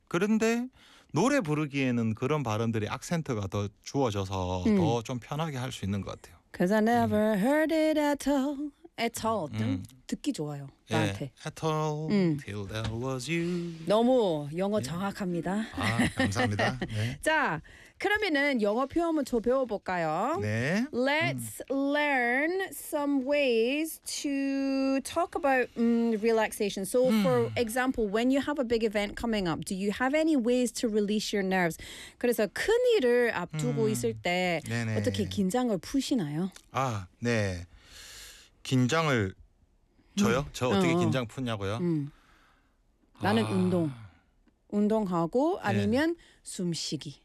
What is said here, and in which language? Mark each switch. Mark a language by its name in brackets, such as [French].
[Korean] 그런데 노래 부르기에는 그런 발음들이 악센트가 더 주어져서 더 좀 편하게 할 수 있는 것 같아요. [English] Cause I never heard it at all. At all. [Korean] 듣기 좋아요. 나한테. [English] 예, at all. Till there was you. [Korean] 너무 영어 정확합니다. 감사합니다. 네. 자, 그러면은 영어 표현을 좀 배워볼까요? 네. [English] Let's learn some ways to talk about relaxation. So for example, when you have a big event coming up, do you have any ways to release your nerves? [Korean] 그래서 큰 일을 앞두고 있을 때 네네. 어떻게 긴장을 푸시나요? 아, 네. 긴장을 저요? 저 어떻게 긴장 푸냐고요? 나는 운동하고 아니면 네. 숨쉬기.